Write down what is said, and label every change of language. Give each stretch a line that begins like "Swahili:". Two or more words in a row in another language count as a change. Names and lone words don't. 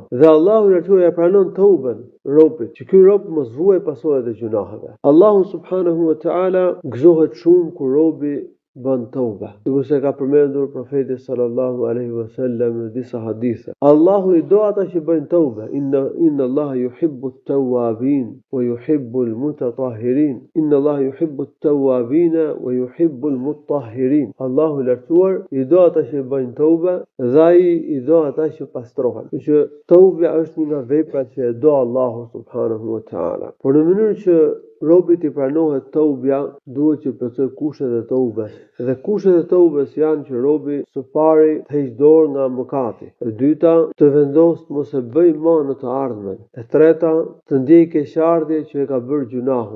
Albanian: Dhe Allahu lartësuar ja pranon tauben robit, që ky rob mos vuaj pasojat e gjunaheve. Allahu
Arabic: سبحانه وتعالى
Albanian: gëzohet shumë kur robi bën tauba. Sikur se ka përmendur profeti
Arabic: صلى الله عليه وسلم
Albanian: në disa hadithe. Allahu I do ata që bëjnë tauba.
Arabic: إن الله يحب التوابين ويحب المتطهرين. إن الله يحب التوابين ويحب المطهرين.
Albanian: Allahu lartësuar I do ata që bëjnë tauba dhe ai I do ata që pastrohen. Që tauba është një nga veprat që e do Allahu
Arabic: سبحانه وتعالى.
Albanian: Por në mënyrë që robit I pranohet taubja, duhet që plotësoj kushtet e taubes. Dhe kushtet e taubes janë që robi së pari të heqë dorë nga mëkati, e dyta të vendosë mos e bëj më në të ardhmen, e treta të ndjej keqardhje që e ka bërë gjunahun.